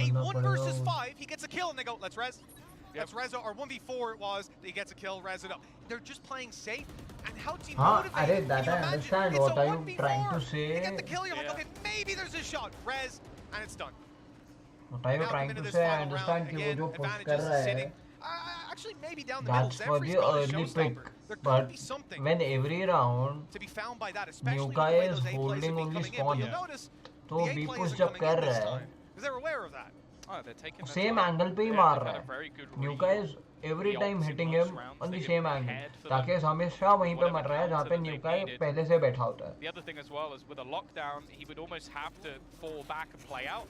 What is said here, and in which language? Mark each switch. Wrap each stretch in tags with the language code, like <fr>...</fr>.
<en>A 1 versus 5, he gets a kill and they go, let's res. Let's res it, or 1v4 it was, he gets a kill, res it up. They're just playing safe. And how team motivated. That I understand. What are you trying to say? You get the kill, you're like, okay, maybe there's a shot. Res, and it's done. What are you trying to say? I understand</en> <hi>कि वो जो push कर रहा है.</hi> <en>Actually, maybe down the middle, That's for the early pick. But when every round new guy is holding only spawn,</en> <hi>तो B push जब कर रहा है,</hi> <en>they're aware of that. same angle</en> <hi>पे ही मार रहा है.</hi> <en>New guy is every time hitting him on the same angle.</en> <hi>ताकि हमेशा वहीं पे मर रहा है जहाँ पे</hi> <en>new guy</en> <hi>पहले से बैठा होता है.</hi> <en>The other thing as well is with a lockdown, he would almost have to fall back and play out.</en>